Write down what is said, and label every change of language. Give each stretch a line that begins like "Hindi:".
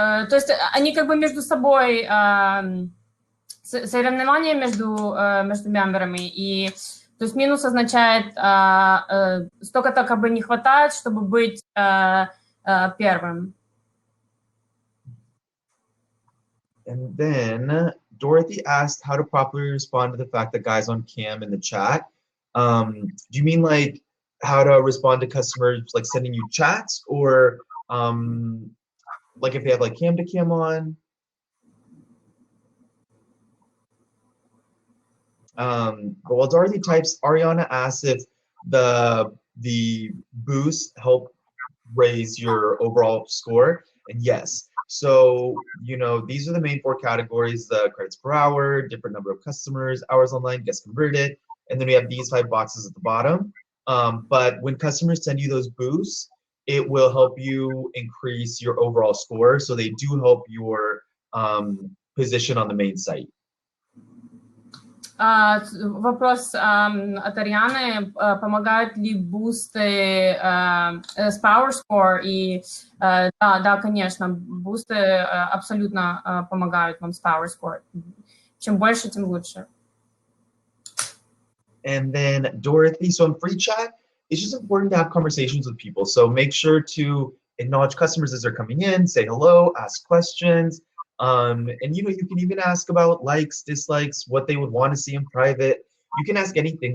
Russian: То есть они как бы между собой соревнования между мемберами, и то есть минус означает столько-то как бы не хватает, чтобы быть первым.
English: And then Dorothy asked how to properly respond to the fact that guys on cam in the chat. Do you mean like how to respond to customers like sending you chats, or like if they have like cam to cam on? But while Dorothy types, Ariana asks if the boost help raise your overall score, and yes. So, you know, these are the main 4 categories: the credits per hour, different number of customers, hours online, gets converted, and then we have these 5 boxes at the bottom. But when customers send you those boosts, it will help you increase your overall score. So they do help your position on the main site.
Russian: Вопрос от Арианы: помогают ли бусты с Power Score? И да, конечно, бусты абсолютно помогают вам с Power Score. Чем больше, тем лучше.
English: And then Dorothy, so in free chat, it's just important to have conversations with people. So make sure to acknowledge customers as they're coming in, say hello, ask questions. And you know, you can even ask about likes, dislikes, what they would want to see in private. You can ask anything.